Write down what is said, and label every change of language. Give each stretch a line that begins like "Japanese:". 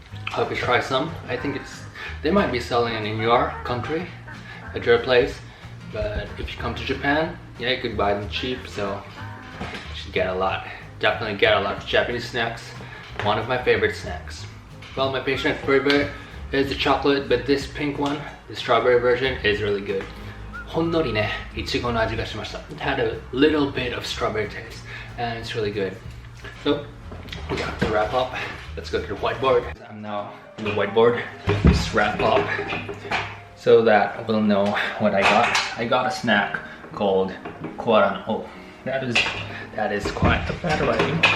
English: Hope you try some. I think they might be selling it in your country. at your place. But if you come to Japan, yeah, you could buy them cheap, so you should get a lot. Definitely get a lot of Japanese snacks. One of my favorite snacks. Well, my favorite is the chocolate, but this pink one, the strawberry version, is really good.
Japanese: ほんのりね、いちごの味がしました。
English: It had a little bit of strawberry taste, and it's really good. So, we got to wrap up. Let's go to the whiteboard. I'm now on the whiteboard with this wrap up so that we'll know what I got. I got a snack called Koala. Oh, that is quite a bad writing.